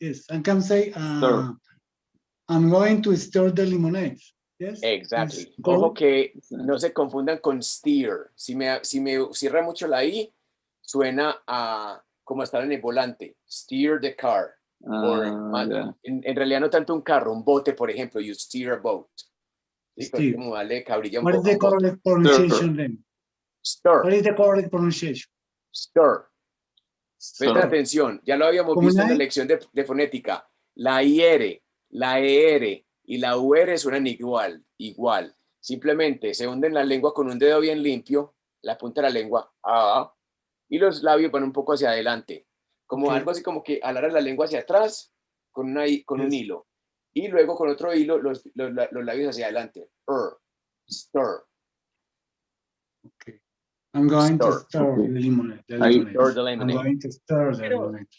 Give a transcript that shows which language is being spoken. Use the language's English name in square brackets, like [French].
[English] I can say I'm going to stir the lemonade. Yes. [Spanish] Exactly. Ojo que no se confundan con steer. Si me cierra mucho la I, suena a como estar en el volante. Steer the car. En realidad no tanto un carro, un bote, por ejemplo. You steer a boat. ¿Sí? Como darle cabrilla un [English] What is the correct pronunciation then? Stir. What is the correct pronunciation? Stir. [Spanish] Presta atención, ya lo habíamos visto en la lección de fonética. La IR, la ER y la UR suenan igual. Simplemente se hunden la lengua con un dedo bien limpio, la punta de la lengua, y los labios van un poco hacia adelante. Como algo así como que alargas la lengua hacia atrás con un hilo. Y luego con otro hilo los labios hacia adelante. [English] Stir. Okay. I'm going to stir the lemonade. I'm going to stir the lemonade.